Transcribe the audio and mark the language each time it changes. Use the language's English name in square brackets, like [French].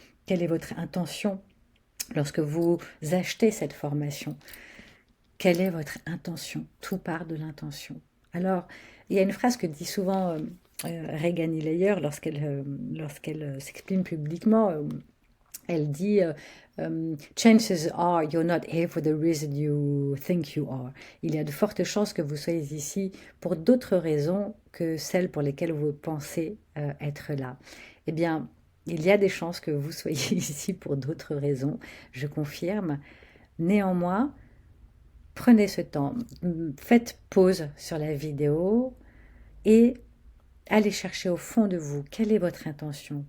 [French] Quelle est votre intention lorsque vous achetez cette formation? Quelle est votre intention? Tout part de l'intention. Alors, il y a une phrase que dit souvent Regan Hilleyer lorsqu'elle s'exprime publiquement. Elle dit [English] Chances are you're not here for the reason you think you are. [French] Il y a de fortes chances que vous soyez ici pour d'autres raisons que celles pour lesquelles vous pensez être là. Eh bien, il y a des chances que vous soyez ici pour d'autres raisons, je confirme. Néanmoins, prenez ce temps, faites pause sur la vidéo et allez chercher au fond de vous quelle est votre intention.